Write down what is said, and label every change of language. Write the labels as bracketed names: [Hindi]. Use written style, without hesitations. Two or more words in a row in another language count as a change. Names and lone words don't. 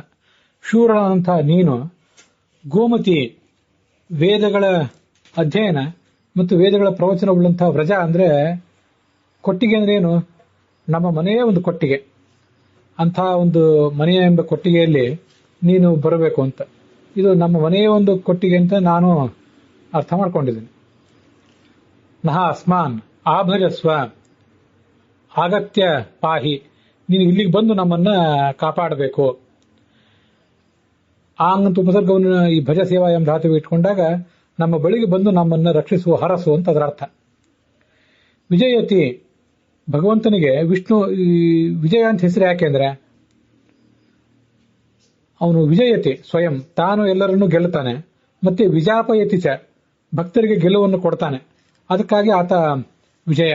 [Kannada] ಶೂರನಂತಹ ನೀನು ಗೋಮತಿ, ವೇದಗಳ ಅಧ್ಯಯನ ಮತ್ತು ವೇದಗಳ ಪ್ರವಚನವುಳ್ಳಂತಹ ವ್ರಜ ಅಂದ್ರೆ ಕೊಟ್ಟಿಗೆ ಅಂದ್ರೆ ಏನು, ನಮ್ಮ ಮನೆಯೇ ಒಂದು ಕೊಟ್ಟಿಗೆ, ಅಂತಹ ಒಂದು ಮನೆಯ ಎಂಬ ಕೊಟ್ಟಿಗೆಯಲ್ಲಿ ನೀನು ಬರಬೇಕು ಅಂತ. ಇದು ನಮ್ಮ ಮನೆಯೇ ಒಂದು ಕೊಟ್ಟಿಗೆ ಅಂತ ನಾನು ಅರ್ಥ ಮಾಡ್ಕೊಂಡಿದ್ದೀನಿ. [Sanskrit] ನಹ ಅಸ್ಮಾನ್ ಆಭಜಸ್ವ ಆಗತ್ಯ ಪಾಹಿ, [Kannada] ನೀನು ಇಲ್ಲಿಗೆ ಬಂದು ನಮ್ಮನ್ನ ಕಾಪಾಡಬೇಕು. ಆಂಗಂತ ಉಪಸರ್ಗವನ್ನು ಈ [Sanskrit] ಭಜ ಸೇವಾ [Kannada] ಎಂಬ ಧಾತು ಇಟ್ಕೊಂಡಾಗ ನಮ್ಮ ಬಳಿಗೆ ಬಂದು ನಮ್ಮನ್ನ ರಕ್ಷಿಸುವ, ಹರಸು ಅಂತ ಅದರ ಅರ್ಥ. ವಿಜಯತಿ, ಭಗವಂತನಿಗೆ ವಿಷ್ಣು ವಿಜಯ ಅಂತ ಹೆಸರು ಯಾಕೆಂದ್ರೆ ಅವನು [Sanskrit] ವಿಜಯತಿ ಸ್ವಯಂ, [Kannada] ತಾನು ಎಲ್ಲರನ್ನೂ ಗೆಲ್ಲುತ್ತಾನೆ, ಮತ್ತೆ [Sanskrit] ವಿಜಾಪಯತಿ ಚ, [Kannada] ಭಕ್ತರಿಗೆ ಗೆಲುವನ್ನು ಕೊಡ್ತಾನೆ, ಅದಕ್ಕಾಗಿ ಆತ ವಿಜಯ.